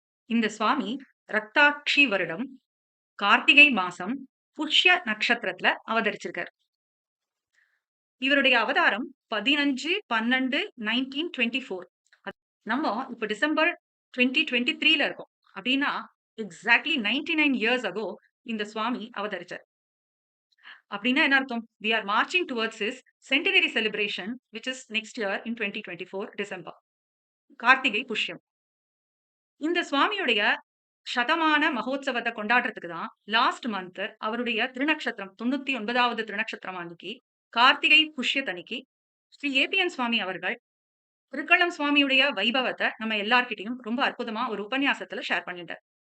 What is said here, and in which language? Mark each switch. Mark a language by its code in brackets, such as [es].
[ta] இந்த சுவாமி ரக்தாட்சி வருடம் கார்த்திகை மாசம் புஷ்ய நட்சத்திரத்துல அவதரிச்சிருக்கார். இவருடைய அவதாரம் 15/12/1924. நம்ம இப்ப டிசம்பர் 2023ல இருக்கோம் அப்படின்னா எக்ஸாக்ட்லி [en] 99 years ago [ta] இந்த சுவாமி அவதரிச்சார். அப்படின்னா என்ன அர்த்தம்? [en] we are marching towards his Centenary Celebration which is next year in 2024 December. [ta] Karthigai புஷ்யம். இந்த சுவாமியுடைய சதமான மகோத்சவத்தை கொண்டாடுறதுக்கு தான் லாஸ்ட் மந்த் அவருடைய திருநக்ஷத்திரம் 99வது திருநக்ஷத்திரம் அன்னைக்கு கார்த்திகை புஷ்யத்தன்னைக்கு ஸ்ரீ AbhimaN சுவாமி அவர்கள் திருக்கள்ளம் சுவாமியுடைய வைபவத்தை நம்ம எல்லார்கிட்டையும் ரொம்ப அற்புதமா ஒரு உபன்யாசத்துல ஷேர் பண்ணிட்டார்.